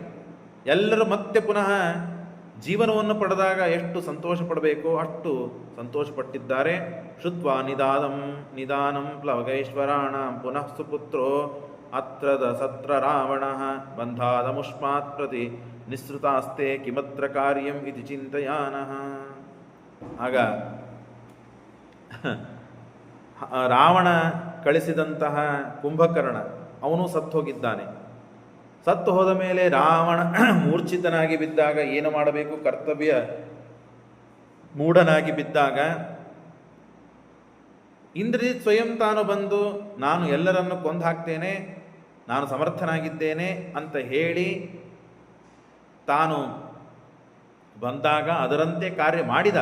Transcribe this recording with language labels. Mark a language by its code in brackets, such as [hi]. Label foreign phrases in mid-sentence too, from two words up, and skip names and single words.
[kn] ಎಲ್ಲರೂ ಮತ್ತೆ ಪುನಃ ಜೀವನವನ್ನು ಪಡೆದಾಗ ಎಷ್ಟು ಸಂತೋಷ ಪಡಬೇಕೋ ಅಷ್ಟು ಸಂತೋಷಪಟ್ಟಿದ್ದಾರೆ. [sa] ಶುತ್ವಾ ನಿದಾನಂ ಪ್ಲವಗೈಶ್ವರಾಣ ಪುನಃ ಸುಪುತ್ರೋ ಅತ್ರದ ಸತ್ರ ರಾವಣ ಬಂಧಾದ ಮುಷ್ಮಾತ್ ಪ್ರತಿ ನಿಸೃತಾಸ್ತೆ ಕಿಮತ್ರ ಕಾರ್ಯಂ ಇತಿ ಚಿಂತಯಾನಃ. [kn] ಆಗ ರಾವಣ ಕಳಿಸಿದಂತಹ ಕುಂಭಕರ್ಣ ಅವನು ಸತ್ತು ಹೋಗಿದ್ದಾನೆ. ಸತ್ತು ಹೋದ ಮೇಲೆ ರಾವಣ ಮೂರ್ಛಿತನಾಗಿ ಬಿದ್ದಾಗ ಏನು ಮಾಡಬೇಕು ಕರ್ತವ್ಯ ಮೂಢನಾಗಿ ಬಿದ್ದಾಗ ಇಂದ್ರಜಿತ್ ಸ್ವಯಂ ತಾನು ಬಂದು ನಾನು ಎಲ್ಲರನ್ನು ಕೊಂದು ಹಾಕ್ತೇನೆ, ನಾನು ಸಮರ್ಥನಾಗಿದ್ದೇನೆ ಅಂತ ಹೇಳಿ ತಾನು ಬಂದಾಗ ಅದರಂತೆ ಕಾರ್ಯ ಮಾಡಿದ.